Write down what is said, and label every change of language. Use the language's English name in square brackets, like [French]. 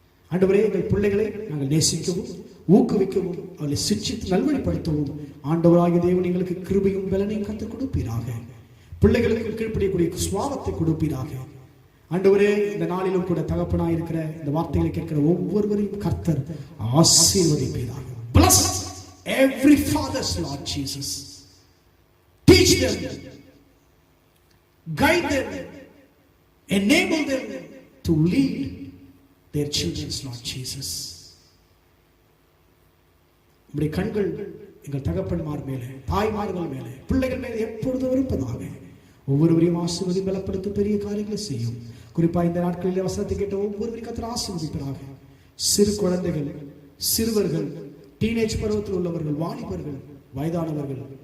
[Tamil] ஆண்டவரே, எங்கள் பிள்ளைகளை நாங்கள் நேசிக்கவும் ஊக்குவிக்கவும் அவர்களை சிட்சித்து நல்வழிப்படுத்தவும் ஆண்டவராகிய தேவன் எங்களுக்கு கிருபையும் பலனையும் கற்றுக் கொடுப்பீராக. பிள்ளைகளுக்கு கீழ்ப்படியக்கூடிய சுவாபத்தை கொடுப்பீராக. ஆண்டவரே, இந்த நாளிலும் கூட தகப்பனாய் இருக்கிற இந்த வார்த்தைகளை கேட்கிற ஒவ்வொருவரையும் கர்த்தர் ஆசீர்வதிப்பீராக. [English] Bless every father's Lord Jesus. Teach them, guide them, enable them to lead their children's Lord Jesus. [Tamil] நம்முடைய கண்கள் எங்கள் தகப்பன்மார் மேலே, தாய்மார்கள் மேலே, பிள்ளைகள் மேலே எப்பொழுதும் இருப்பதாக. ஒவ்வொருவரையும் ஆசீர்வதி பலப்படுத்தும் பெரிய காரியங்களை செய்யும். குறிப்பா இந்த நாட்களில் வசனத்தை கேட்ட ஒவ்வொருவரையும் கர்த்தர் ஆசீர்வதிப்பதாக. சிறு குழந்தைகள், சிறுவர்கள், டீனேஜ் பருவத்தில் உள்ளவர்கள், வாலிபர்கள், வயதானவர்கள்